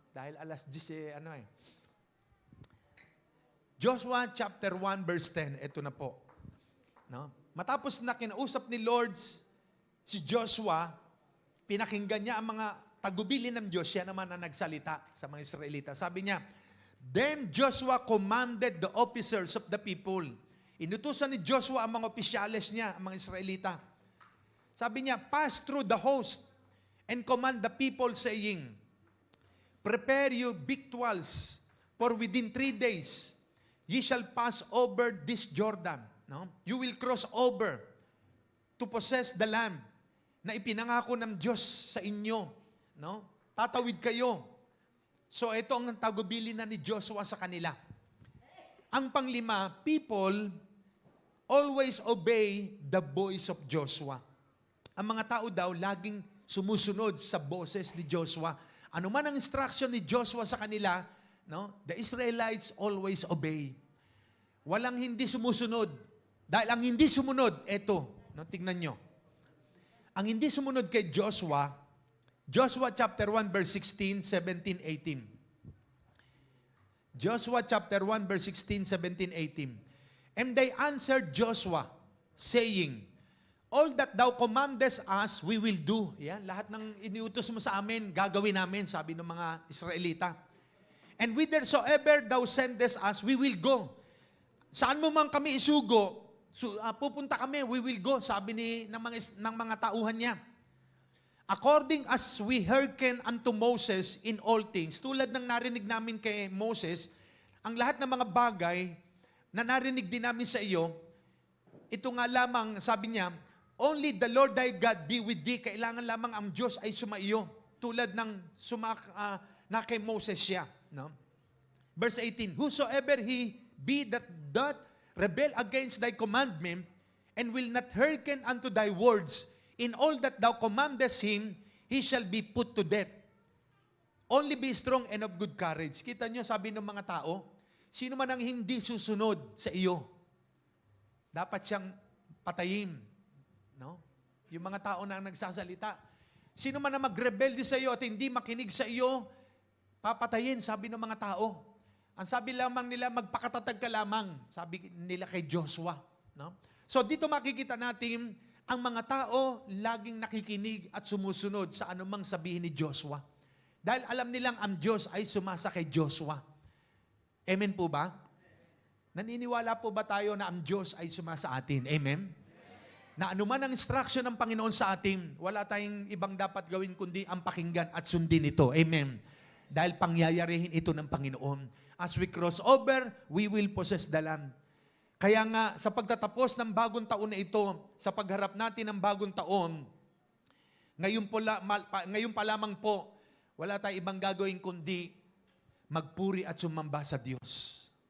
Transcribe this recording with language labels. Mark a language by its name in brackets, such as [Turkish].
[Filipino] Dahil alas 10, Joshua chapter 1 verse 10. Ito na po. No? Matapos na kinausap ni Lord si Joshua, pinakinggan niya ang mga tagubilin ng Diyos. Siya naman na nagsalita sa mga Israelita. Sabi niya, [English] then Joshua commanded the officers of the people. Inutusan ni Joshua ang mga opisyales niya, ang mga Israelita. Sabi niya, pass through the host and command the people saying, prepare you victuals, for within 3 days ye shall pass over this Jordan. No? You will cross over to possess the land [Filipino] na ipinangako ng Diyos sa inyo. No? Tatawid kayo. So ito ang tagubilin na ni Joshua sa kanila. Ang panglima, [English] people always obey the voice of Joshua. [Filipino] Ang mga tao daw laging sumusunod sa boses ni Joshua. Ano man ang instruction ni Joshua sa kanila, no? [English] The Israelites always obey. [Filipino] Walang hindi sumusunod. Dahil ang hindi sumunod, eto, no? Tingnan nyo. Ang hindi sumunod kay Joshua, Joshua chapter 1 verse 16, 17, 18. [English] Joshua chapter 1 verse 16, 17, 18. And they answered Joshua, saying, all that thou commandest us, we will do. [Filipino] Yan, lahat ng iniutos mo sa amin, gagawin namin, sabi ng mga Israelita. [English] And whithersoever thou sendest us, we will go. [Filipino] Saan mo man kami isugo, pupunta kami, [English] we will go, [Filipino] sabi ng mga tauhan niya. [English] According as we hearken unto Moses in all things, [Filipino] tulad ng narinig namin kay Moses, ang lahat ng mga bagay na narinig din namin sa iyo, ito nga lamang, sabi niya, [English] only the Lord thy God be with thee. [Filipino] Kailangan lamang ang Diyos ay sumaiyo, tulad ng na kay Moses siya. No? [English] Verse 18, whosoever he be that doth rebel against thy commandment, and will not hearken unto thy words, in all that thou commandest him, he shall be put to death. Only be strong and of good courage. [Filipino] Kita nyo, sabi ng mga tao, sino man ang hindi susunod sa iyo, dapat siyang patayin. No? Yung mga tao na nagsasalita. Sino man na magrebelde sa iyo at hindi makinig sa iyo, papatayin, sabi ng mga tao. Ang sabi lamang nila, magpakatatag ka lamang, sabi nila kay Joshua. No? So dito makikita natin, ang mga tao laging nakikinig at sumusunod sa anumang sabihin ni Joshua. Dahil alam nilang ang Diyos ay sumasa kay Joshua. Amen po ba? Naniniwala po ba tayo na ang Diyos ay sumasa atin? Amen? Na anuman ang instruction ng Panginoon sa atin, wala tayong ibang dapat gawin kundi ang pakinggan at sundin ito. Amen? Dahil pangyayarihin ito ng Panginoon. [English] As we cross over, we will possess the land. [Filipino] Kaya nga, sa pagtatapos ng bagong taon na ito, sa pagharap natin ng bagong taon, ngayon pa lamang po, wala tayong ibang gagawin kundi magpuri at sumamba sa Diyos.